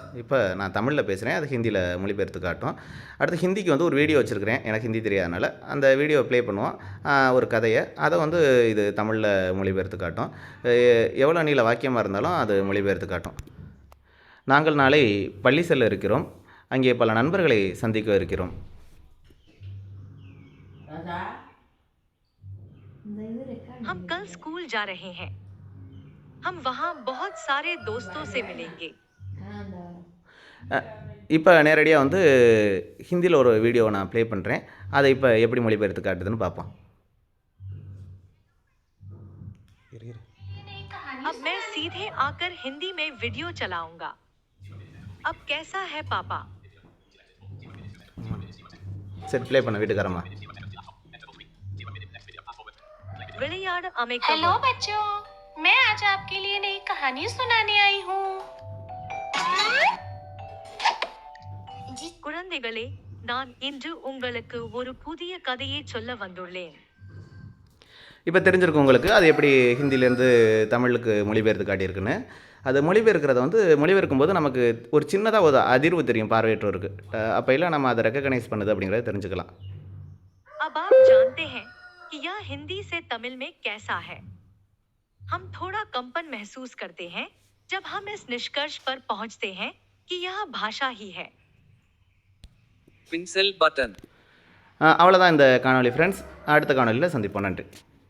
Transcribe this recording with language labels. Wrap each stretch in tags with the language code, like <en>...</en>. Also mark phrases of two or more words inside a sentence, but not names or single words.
<ta>இப்போ நான் தமிழில் பேசுகிறேன், அது ஹிந்தியில் மொழிபெயர்த்து காட்டும். அடுத்து ஹிந்திக்கு ஒரு வீடியோ வச்சுருக்கிறேன். எனக்கு ஹிந்தி தெரியாதனால அந்த வீடியோவை ப்ளே பண்ணுவோம். ஒரு கதையை அதை இது தமிழில் மொழிபெயர்த்து காட்டும். எவ்வளோ நீள வாக்கியமாக இருந்தாலும் அது மொழிபெயர்த்து காட்டும். நாங்கள் நாளை பள்ளி செல்ல இருக்கிறோம், அங்கே பல நண்பர்களை சந்திக்க இருக்கிறோம்.</ta> <hi>हम कल स्कूल जा रहे हैं, हम वहाँ बहुत सारे दोस्तों से मिलेंगे.</hi> <ta>இப்போ நேரடியாக ஹிந்தியில் ஒரு வீடியோவை நான் ப்ளே பண்ணுறேன். அதை இப்போ எப்படி மொழிபெயர்த்து காட்டுதுன்னு பார்ப்போம்.</ta> <hi>अब मैं सीधे आकर हिंदी में वीडियो चलाऊंगा. अब कैसा है पापा?</hi> <ta>சரி, ப்ளே பண்ண வீட்டுக்காரம்மா.</ta> <hi>हेलो बच्चों, मैं आज आपके लिए नई कहानी सुनाने आई हूँ.</hi> <ta>குழந்தைகளே, நான் இன்று உங்களுக்கு ஒரு புதிய கதையை சொல்ல வந்துள்ளேன். இப்போ தெரிஞ்சிருக்கும் உங்களுக்கு அது எப்படி ஹிந்திலேருந்து தமிழுக்கு மொழிபெயர்த்து காட்டியிருக்குன்னு. அது மொழிபெயர்க்கிறத வந்து மொழிபெயர்க்கும் போது நமக்கு ஒரு சின்னதாக ஒரு அதிர்வு தெரியும் பார்வையற்றோருக்கு. அப்போல்லாம் நம்ம அதை ரெக்கக்னைஸ் பண்ணுது அப்படிங்கிறத தெரிஞ்சுக்கலாம்.</ta> <hi>अब आप जानते हैं कि यह हिंदी से तमिल में कैसा है। हम थोड़ा कंपन महसूस करते हैं जब हम इस निष्कर्ष पर पहुंचते हैं कि यह भाषा ही है।</hi> <ta>பின்செல் பட்டன். அவ்வளோதான் இந்த காணொளி ஃப்ரெண்ட்ஸ். அடுத்த காணொளியில் சந்திப்போம். நன்றி.</ta>